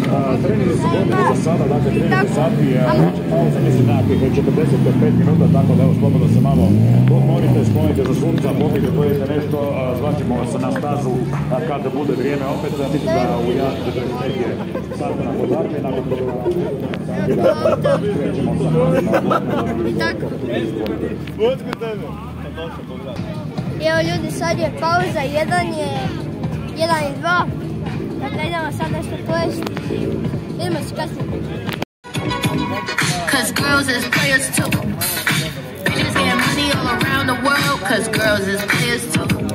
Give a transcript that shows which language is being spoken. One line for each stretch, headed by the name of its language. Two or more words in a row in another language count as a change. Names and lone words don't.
Croatian: Treninzi su gotovi za sada, dakle 30 sati je pauza, mislim nekakvih 45 minuta, tako da evo slobodno se malo odmorite, sklonite za sunca, popijte, pojete nešto, zvaćemo se na stazu kada bude vrijeme opet, mislim da u 1:45 je sastanak od Arme, nakon toga krećemo sa I evo ljudi, sad je pauza, 1 i 2. Dakle, idemo sad nešto pojesti i idemo se kasnije.
English: Cause girls is players too. Bitches get money all around the world. Cause girls is players too.